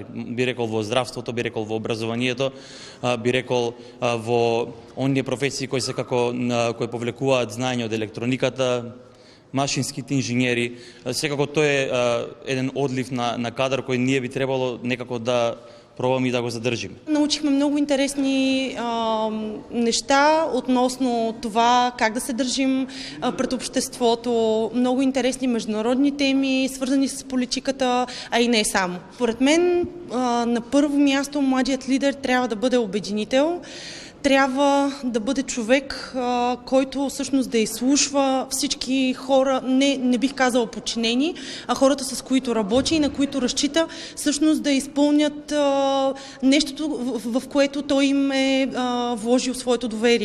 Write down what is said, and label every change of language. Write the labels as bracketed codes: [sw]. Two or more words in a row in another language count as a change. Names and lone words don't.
[mk] Би рекол во здравството, би рекол во образованието, би рекол во оние професии кои се кои повлекуваат знаење од електрониката, машинските инженери. Секако тоа е еден одлив на кадар кој ние би требало некако да пробваме и да го задржиме. [bg] Научихме много интересни неща относно това как да се държим пред обществото, много интересни международни теми, свързани с политиката, а и не само. Поред мен, на първо място, младият лидер трябва да бъде обединител, трябва да бъде човек, който всъщност да изслушва всички хора, не бих казала подчинени, а хората, с които работи и на които разчита, всъщност да изпълнят нещото, в което той им е вложил своето доверие.